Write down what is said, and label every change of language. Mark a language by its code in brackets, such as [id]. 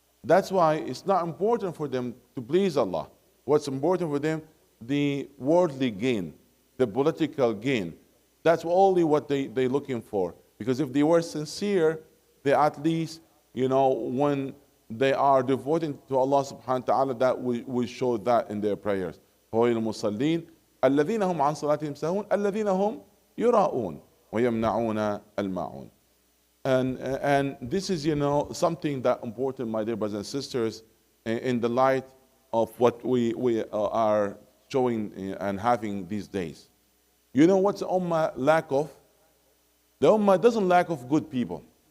[en] That's why it's not important for them to please Allah. What's important for them, the worldly gain, the political gain, That's only what they're looking for. Because if they were sincere, they at least, when they are devoted to Allah subhanahu wa ta'ala, that will show that in their prayers. [ar] هو المصلين الذين هم عن صلاتهم ساهون الذين هم يراؤون ويمنعون الماعون. [en] And this is, something that important, my dear brothers and sisters, in the light of what we are showing and having these days. You know what's the Ummah lack of? The Ummah doesn't lack of good people.